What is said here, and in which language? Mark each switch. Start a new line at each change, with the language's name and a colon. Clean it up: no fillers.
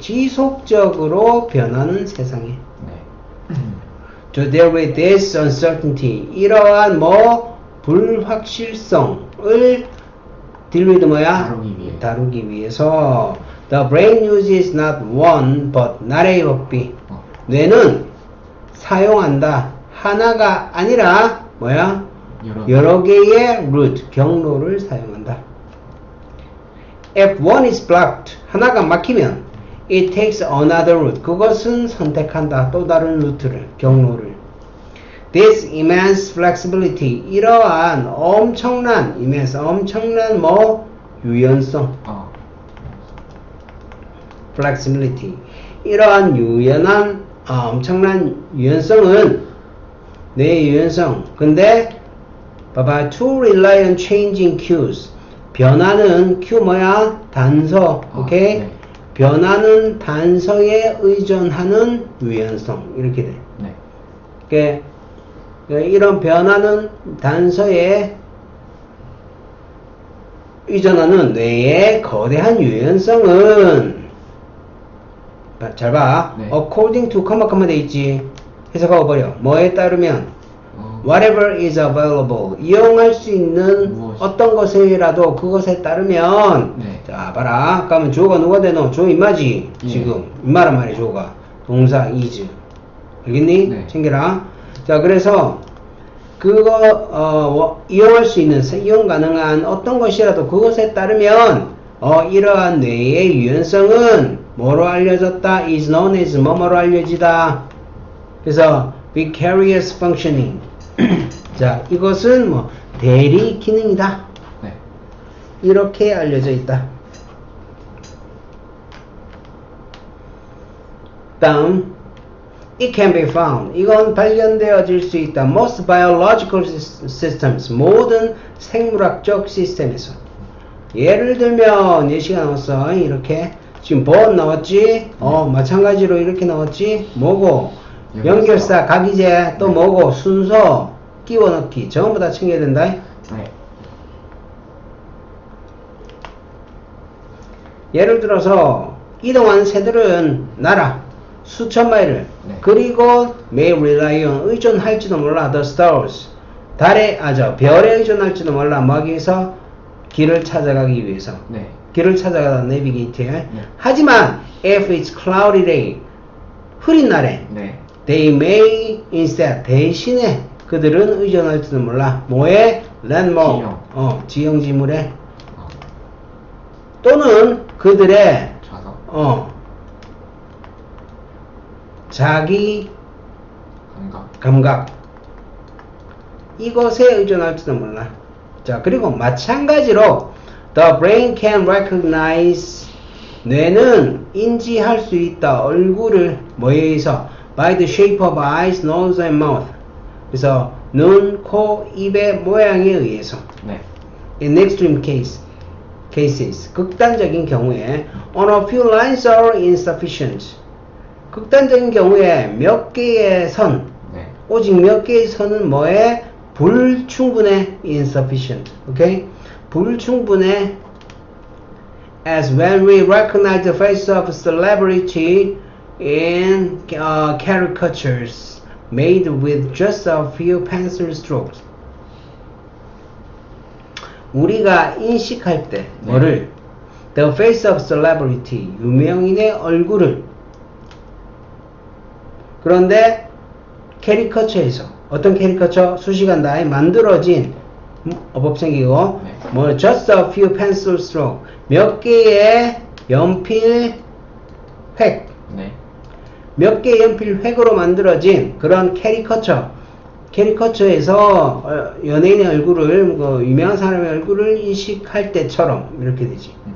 Korean: 지속적으로 변하는 세상에. 네.
English: To deal with this uncertainty.
Korean: 이러한 불확실성을
English: deal with
Korean: 뭐야? 다루기 위해서
English: the brain uses not one but not A but B.
Korean: 뇌는 사용한다. 하나가 아니라 뭐야? 여러 개의 route, 경로를 사용한다.
English: If one is blocked,
Korean: 하나가 막히면
English: it takes another route.
Korean: 그것은 선택한다. 또 다른 루트를, 경로를.
English: This immense flexibility.
Korean: 이러한 엄청난 유연성.
English: flexibility.
Korean: 이러한 엄청난 유연성은 뇌의 유연성. 근데 봐봐.
English: To rely on changing cues.
Korean: 변하는 큐 뭐야? 단서. 오케이? 네. 변하는 단서에 의존하는 유연성. 이렇게 돼. 네. 그러니까 이런 변하는 단서에 의존하는 뇌의 거대한 유연성은 잘 봐. 네.
English: according to
Korean: 컴마 돼 있지. 해석하고 버려. 뭐에 따르면
English: whatever is available.
Korean: 이용할 수 있는 무엇이? 어떤 것이라도 그것에 따르면 네. 자 봐라. 그러면 주어가 누가 되노? 주어 임마지. 예. 지금 임마란 말이야. 주어가 동사 is. 알겠니? 네. 챙겨라. 자 그래서 그거 이용할 수 있는 이용 가능한 어떤 것이라도 그것에 따르면 이러한 뇌의 유연성은 뭐로 알려졌다?
English: is known as
Korean: 뭐뭐로 알려지다. 그래서
English: vicarious functioning.
Korean: 자, 이것은 대리 기능이다. 네. 이렇게 알려져 있다.
English: 다음, it can be found.
Korean: 이건 발견되어질 수 있다.
English: Most biological systems.
Korean: 모든 생물학적 시스템에서. 예를 들면 예시가 나왔어. 이렇게 지금 but 나왔지? 마찬가지로 이렇게 나왔지? 뭐고? 연결사, 각이제, 또 뭐고? 순서, 끼워 넣기. 전부 다 챙겨야 된다. 네. 예를 들어서 이동한 새들은 날아 수천 마일을. 네. 그리고
English: may rely on
Korean: 의존할지도 몰라.
English: The stars.
Korean: 별에 의존할지도 몰라. 뭐 하기 위해서? 길을 찾아가기 위해서. 네. 길을 찾아가다 내비게이트에. 네. 하지만
English: if it's cloudy day,
Korean: 흐린 날에 네.
English: they may instead,
Korean: 대신에 그들은 의존할지도 몰라. 뭐에? landmark. 지형 지물에. 또는 그들의 좌석. 자기 감각. 감각. 이것에 의존할지도 몰라. 자, 그리고 마찬가지로
English: the brain can recognize
Korean: 뇌는 인지할 수 있다. 얼굴을 뭐에 의해서
English: by the shape of eyes, nose and mouth.
Korean: 그래서 눈, 코, 입의 모양에 의해서. 네.
English: In extreme cases,
Korean: 극단적인 경우에
English: on a few lines are insufficient.
Korean: 극단적인 경우에 몇 개의 선, 네. 오직 몇 개의 선은 뭐에? 불충분해.
English: insufficient. Okay?
Korean: 불충분해.
English: As when we recognize the face of celebrity in caricatures made with just a few pencil strokes.
Korean: 우리가 인식할 때 뭐를?
English: The face of celebrity,
Korean: 유명인의 얼굴을. 그런데 캐리커처에서 어떤 캐리커처? 수시간 다에 만들어진 어법생기고 네.
English: 뭐 just a few pencil stroke,
Korean: 몇 개의 연필 획, 네. 몇 개의 연필 획으로 만들어진 그런 캐리커처에서 연예인의 얼굴을, 유명한 사람의 얼굴을 인식할 때처럼 이렇게 되지.